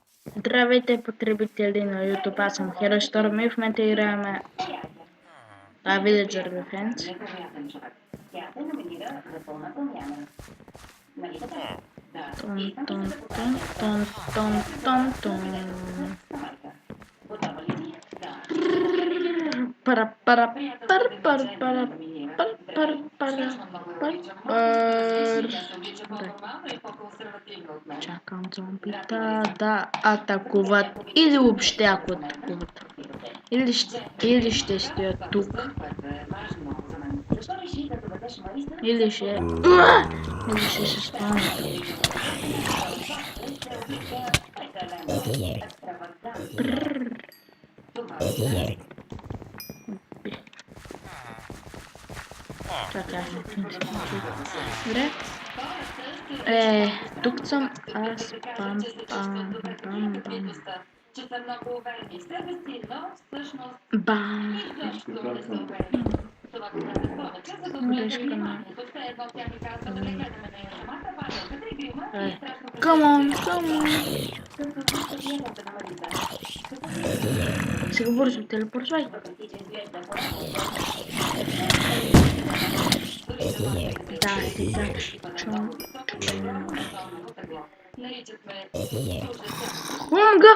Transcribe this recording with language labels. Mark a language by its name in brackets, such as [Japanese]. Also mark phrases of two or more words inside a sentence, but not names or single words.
[Bulgarian] Здравейте, потребители на YouTube, аз съм Hero и в момента играем Villager Defense. Тон, тон, тон, тон, тон, тон, тон. Пара, пара, пар, пар, пара, пар, пар, пара, пар, пар. Чакам зомбита да атакуват или въобще ако атакуват. Или ще стоят тук. Или ще се спавнат. Чакай, добре. Тук съм аз. Пам, пам, пам, пам. Бам. [English] Come on, come on. [Bulgarian] Сега бързо, телепортвай. Да, чум. Омга!